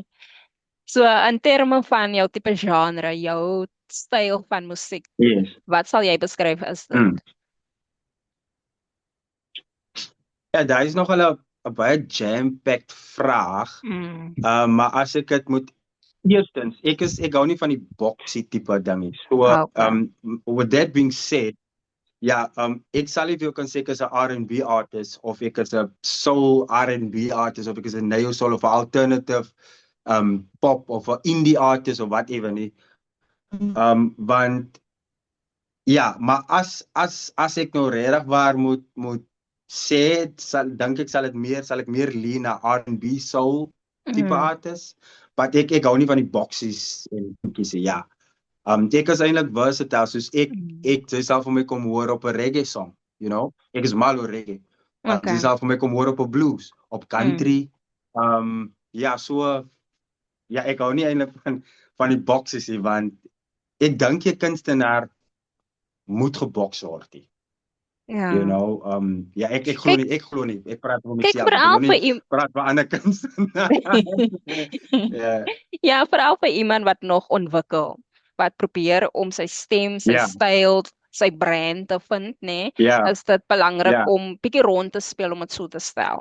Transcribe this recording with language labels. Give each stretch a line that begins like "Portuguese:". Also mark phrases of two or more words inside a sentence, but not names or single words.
Afrikaans: So in terme van jou tipe genre, jou styl van musiek, wat sal jy beskryf as dit? Ja, daar is nogal 'n baie jam-packed vraag. Maar as ek dit moet eerstens, ek hou nie van die boxy tipe dingie.
English: So with that being said,
Afrikaans: ja, ek sal nie vir jou kan sê ek is 'n
English: R&B artist
Afrikaans: of ek is 'n
English: soul R&B artist
Afrikaans: of ek is 'n
English: neo soul
Afrikaans: of 'n
English: alternative pop
Afrikaans: of 'n
English: indie artist
Afrikaans: of whatever nie. Want ja, maar as ek nou regtig waar moet sê, dink ek sal ek meer lean na
English: R&B soul
Afrikaans: tipe artist. Maar ek hou nie van die boksies en goedjies nie. Ja. Ek is eintlik versatile, soos ek jy sal vir my kom hoor op 'n
English: reggae song, you know?
Afrikaans: Ek is mal oor reggae. Jy sal vir my kom hoor op 'n blues, op country. Ja, so ja, ek hou nie eintlik van die boksies nie, want ek dink jy kunstenaar moet geboks word nie. Ja.
English: You know,
Afrikaans: ja, ek glo nie. Ek praat oor myself. Kyk, veral vir praat vir ander kunstenaars. Ja. Ja, veral vir iemand wat nog ontwikkel, wat probeer om sy stem, sy styl, sy brand te vind, nee, is dit belangrik om bietjie rond te speel om dit so te stel.